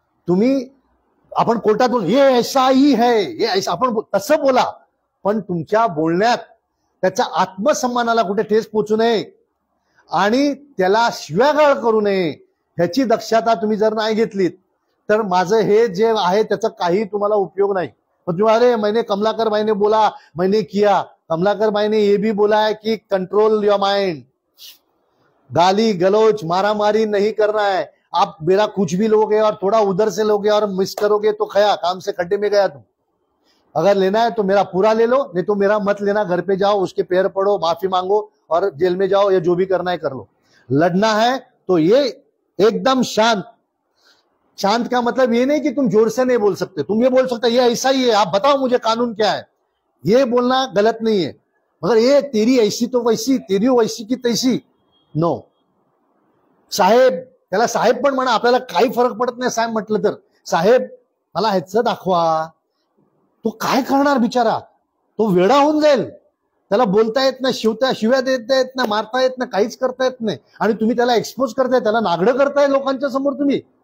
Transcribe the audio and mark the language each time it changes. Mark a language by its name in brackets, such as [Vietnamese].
[Marathi] आपण कोर्टातून [Hindi] ये ऐसा ही है, ये ऐसा, [Marathi] आपण तसं बोला, पण तुमच्या बोलण्यात त्याच्या आत्मसन्मानाला कुठे ठेस पोचू नये आणि त्याला शिव्यागाळ करू नये. ह्याची दक्षता तुम्ही जर नाही घेतलीत तर माझं हे जे आहे त्याचा काही तुम्हाला उपयोग नाही. पण तुम्ही [Hindi] अरे मैंने कमलाकर भाई ने बोला, मैंने किया. कमलाकर भाई ने ये भी बोला है कि [English] Control your mind. [Hindi] गाली गलौज मारामारी नहीं करना है. आप मेरा कुछ भी लोगे और थोड़ा उधर से लोगे और मिस करोगे तो खया काम से खड्डे में गया तुम. अगर लेना है तो मेरा पूरा ले लो, नहीं तो मेरा मत लेना. घर पे जाओ, उसके पैर पड़ो, माफी मांगो और जेल में जाओ, या जो भी करना है कर लो. लड़ना है तो ये एकदम शांत. शांत का मतलब ये नहीं कि तुम जोर से नहीं बोल सकते. तुम ये बोल सकते ये ऐसा ही है, आप बताओ मुझे कानून क्या है, ये बोलना गलत नहीं है. मगर ये तेरी ऐसी तो वैसी, तेरी वैसी की तैसी, नो. [Marathi] साहेब, त्याला साहेब पण म्हणा, आपल्याला काही फरक पडत नाही साहेब म्हटलं तर. साहेब मला ह्याचं दाखवा. तो काय करणार बिचारा? तो वेडा होऊन जाईल. त्याला बोलता येत नाही, शिव्या देता येत नाही, मारता येत नाही, काहीच करता येत नाही, आणि तुम्ही त्याला एक्सपोज करताय, त्याला नागडं करताय लोकांच्या समोर तुम्ही.